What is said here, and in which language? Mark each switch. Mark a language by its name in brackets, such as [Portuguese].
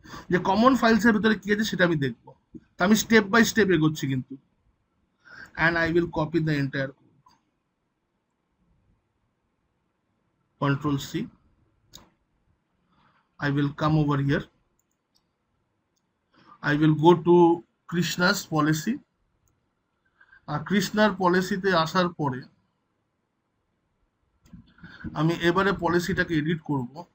[Bangla] যে কমন ফাইলসের ভিতরে কি আছে সেটা আমি দেখবো। তো আমি স্টেপ বাই স্টেপ এগোচ্ছি কিন্তু, [English] And I will copy the entire control C, I will come over here. I will go to Krishna's policy. [Bangla] আর কৃষ্ণার পলিসিতে আসার পরে আমি এবারে পলিসিটাকে এডিট করব।